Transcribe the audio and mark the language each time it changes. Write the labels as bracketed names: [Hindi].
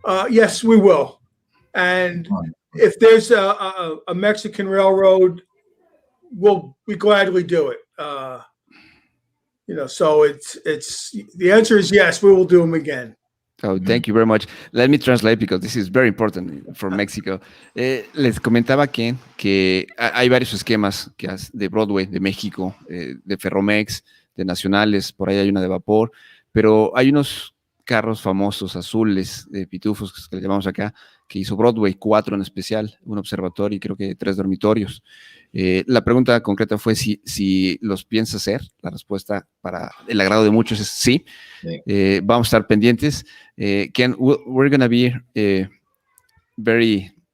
[English] Yes, we will, and if there's a Mexican railroad, we'll gladly do it. So it's the answer is yes, we will do them again. Oh, thank you very much. Let me translate because this is very important for Mexico. [Spanish] Les comentaba Ken que hay varios esquemas de Broadway, de México, de Ferromex, de nacionales, por ahí hay una de vapor, pero hay unos carros famosos azules de pitufos que le llamamos acá, que hizo Broadway, 4 en especial, un observatorio y creo que 3 dormitorios. La pregunta concreta fue si los piensa hacer. La respuesta para el agrado de muchos es sí. Vamos a estar pendientes. [English] Ken, we're going to be very...